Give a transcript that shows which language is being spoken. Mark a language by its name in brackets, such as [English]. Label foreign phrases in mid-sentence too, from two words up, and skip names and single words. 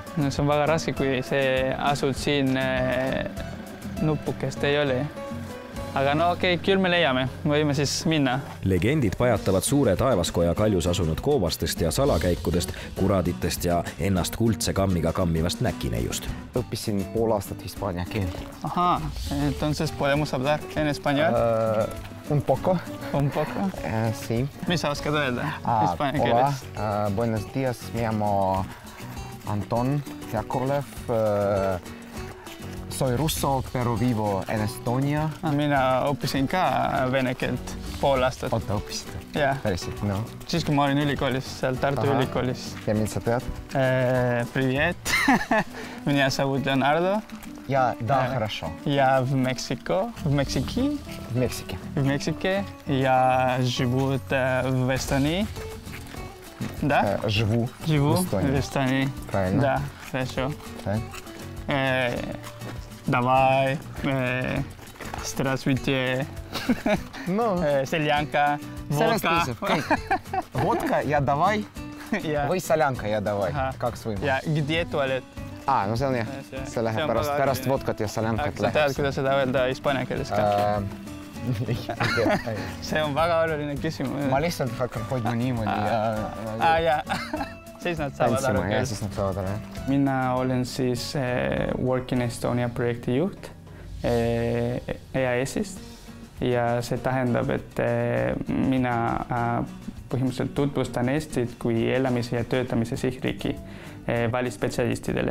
[Estonian] No, see on väga raske, kui see asud siin nupukest ei ole. Aga no okei, küll me leiame. Võime siis minna. Legendid pajatavad suure taevaskoja kaljus asunud koobastest ja salakäikudest, kuraditest ja ennast kuldse kammiga kammivast näkineiust. Õppisin pool aastat hispaania keelt. [Spanish] Aha, entonces podemos hablar en español? Un poco. Un poco? Sí. [Estonian] Mis sa oskad öelda hispaania keeles? [Spanish] Hola, buenos días. Me llamo Anton Jakovlev. Soy russo, pero vivo en Estonia. [Estonian] Mina õppisin ka vene keelt pool aastat. Oota, õppisid? Jah. Päriselt, no. Siis, kui ma olin ülikoolis, seal Tartu ülikoolis. Ja mind sa tead? [Russian] Привет. Меня зовут Leonardo. Ja, да, хорошо. Я в Мексике. В Мексике. В Мексике. Я живу в Эстонии. Да? Живу в Эстонии. Правильно. Да, хорошо. Так. Давай. Здравствуйте. Ну. Селянка. Водка. Водка, я давай. [Estonian] Või saljanka ja davai, kaks võimalust. [Russian] Ja где туалет? [Estonian] No see on jah, see läheb pärast vodkat ja saljankat läheb. Sa tead, kuidas seda öelda hispaania keeles ka? See on väga oluline küsimus. Ma lihtsalt hakkan hoidma niimoodi ja siis nad saavad aru. Ja siis nad saavad aru. Mina olen siis Work in Estonia projekti juht EAS-ist ja see tähendab, et mina põhimõtteliselt tutvustan Eestit kui elamise ja töötamise sihtriiki välispetsialistidele.